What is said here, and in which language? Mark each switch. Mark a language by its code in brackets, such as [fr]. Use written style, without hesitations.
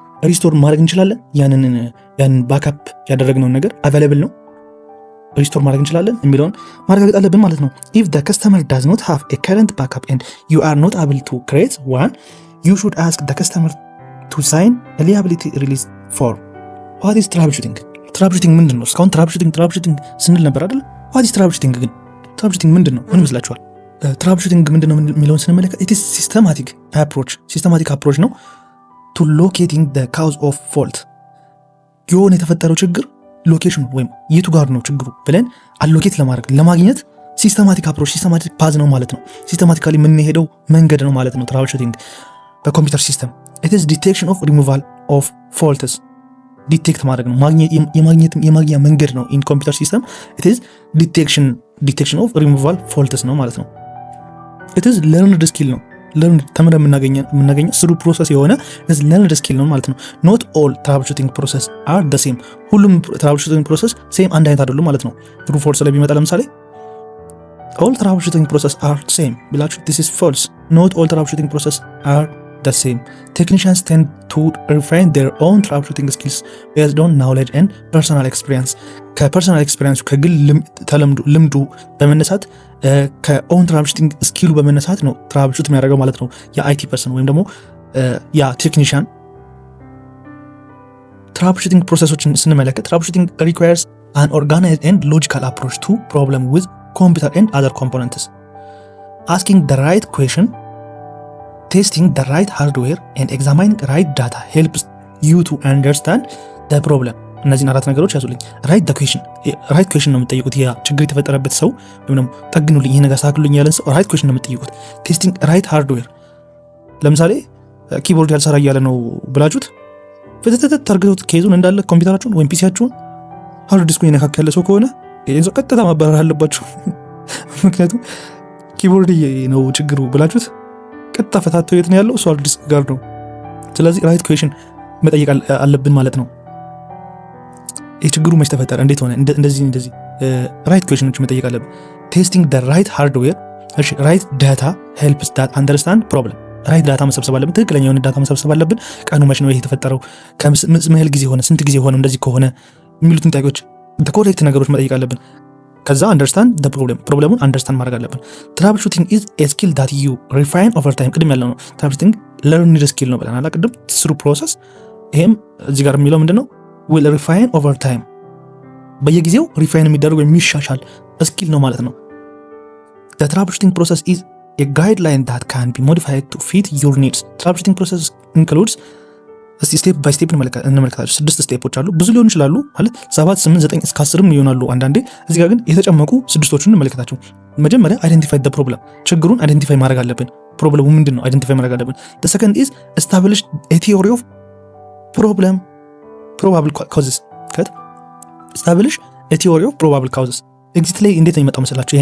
[am] ሪስቶር ማድረግ እንችላለን። ያንን ባክአፕ ያደረግነውን ነገር አቫይላብል ነው ሪስቶር ማድረግ እንችላለን የሚለውን ማረጋገጥ አለብን ማለት ነው። [en] if the customer does not have a current backup and you are not able to create one, you should ask the customer to sign a liability release form. what is troubleshooting [am] ምንድን ነው? እስካሁን troubleshooting ስንል ነበር አይደል? [en] what is troubleshooting [am] ግን troubleshooting ምንድን ነው? ምን ይመስላችኋል? troubleshooting ምንድን ነው የሚለውን ስንመለከት [en] it is systematic approach [am] ነው [en] to locating the cause of fault. [am] የሆነ የተፈጠረው ችግር ሎኬሽኑ ወይም የቱ ጋር ነው ችግሩ ብለን አሎኬት ለማግኘት ሲስተማቲክ ፓዝ ነው ማለት ነው። ሲስተማቲካሊ የምንሄደው መንገድ ነው ማለት ነው ትራብልሹቲንግ በኮምፒውተር ሲስተም። [en] it is detection of removal of faults [am] ዲቴክት ማድረግ ነው የማግኛ መንገድ ነው። [en] in computer system it is detection of removal faults [am] ነው ማለት ነው። [en] it is learned skill ነው ተምረን የምናገኘው ስሩ ፕሮሰስ የሆነ learned skill ነው ማለት ነው። not all troubleshooting process are the same [am] ሁሉም troubleshooting process ሴም አንድ አይነት አይደሉም ማለት ነው። [en] true false ላይ ቢመጣ ለምሳሌ all troubleshooting process are same ቢላችሁ this is false. not all troubleshooting process are the same. Technicians tend to refine their own troubleshooting skills based on knowledge and personal experience. [am] ከፐርሰናል ኤክስፒሪየንሱ ከግል ልምዱ በመነሳት ከኦን ትራብልሹቲንግ ስኪሉ በመነሳት ነው ትራብልሹት የሚያደርገው ማለት ነው። የአይቲ ፐርሰን ወይም ደግሞ ያ ቴክኒሻን ትራብልሹቲንግ ፕሮሰሶችን ስንመለከት ትራብልሹቲንግ [en] requires an organized and logical approach to problem with computer and other components. Asking the right question, testing the right hardware and examining right data helps you to understand the problem. [am] እነዚህን 4 ነገሮች ያዙልኝ። ራይት ኩዌሽን ነው የምትጠይቁት። ያ ችግር የተፈጠረበት ሰው ወይም ደግሞ ጠግኑልኝ፣ ይሄ ነገር አስተካክሉልኝ ያለን ሰው ራይት ኩዌሽን ነው የምትጠይቁት። [en] ቴስቲንግ ራይት ሃርድዌር። [am] ለምሳሌ ኪቦርድ ያልሰራ እያለ ነው ብላችሁት ፍትትት ታርገቱት ኬዙን እንዳለ ኮምፒውተራችሁን ወይም ፒሲያችሁን ሃርድ ዲስኩን የነካካ ያለ ሰው ከሆነ ይሄን ሰው ቀጥታ ማባረር አለባችሁ። ምክንያቱም ኪቦርድ ነው ችግሩ ብላችሁት ቀጥታ ፈታተው የት ነው ያለው? እሱ ሃርድ ዲስክ ጋር ነው። ስለዚህ ራይት ኩዌሽን መጠየቅ አለብን ማለት ነው። የችግሩ መች ተፈጠረ፣ እንዴት ሆነ፣ እንደዚህ ራይት ኩዌሽኖች መጠየቅ አለብን። [en] ቴስቲንግ ደ ራይት ሃርድዌር። [am] እሺ [en] ራይት ዳታ ሄልፕስ ዳት አንደርስታንድ ፕሮብለም። [am] ራይት ዳታ መሰብሰብ አለብን፣ ትክክለኛ የሆነ ዳታ መሰብሰብ አለብን። ቀኑ መች ነው ይሄ የተፈጠረው፣ ምን ያህል ጊዜ ሆነ፣ ስንት ጊዜ ሆነ፣ እንደዚህ ከሆነ የሚሉትን ጥያቄዎች ኮሬክት ነገሮች መጠየቅ አለብን። ከዛ አንደርስታንድ ደ ፕሮብለሙን አንደርስታንድ ማድረግ አለብን። [en] ትራብል ሹቲንግ ኢዝ ኤ ስኪል ዳት ዩ ሪፋይን ኦቨር ታይም። [am] ቅድም ያለው ነው ትራብል ሹቲንግ ለርኒንግ ስኪል ነው ብለናል ቅድም፣ ስሩ ፕሮሰስ። ይሄም እዚህ ጋር የሚለው ምንድነው? [en] ዊል ሪፋይን ኦቨር ታይም፣ [am] በየጊዜው ሪፋይን የሚደረግ የሚሻሻል ስኪል ነው ማለት ነው። [en] the troubleshooting process is a guideline that can be modified to fit your needs. troubleshooting process includes [am] ስቴፕ ባይ ስቴፕ እንመለከታቸው። 6 ስቴፖች አሉ። ብዙ ሊሆኑ ይችላሉ ማለት 7 8 9 እስከ 10 ይሆናሉ አንዳንዴ። እዚህ ጋር ግን የተጨመቁ 6ቶቹን እንመለከታቸው። መጀመሪያ አይደንቲፋይ the problem፣ ችግሩን አይደንቲፋይ ማድረግ አለብን። ፕሮብለሙ ምንድነው አይደንቲፋይ ማድረግ አለብን። [en] the second is establish a theory of problem probable causes። establish a theory of probable causes [am] ኤግዚት ላይ እንዴት ነው የሚመጣው መሰላችሁ?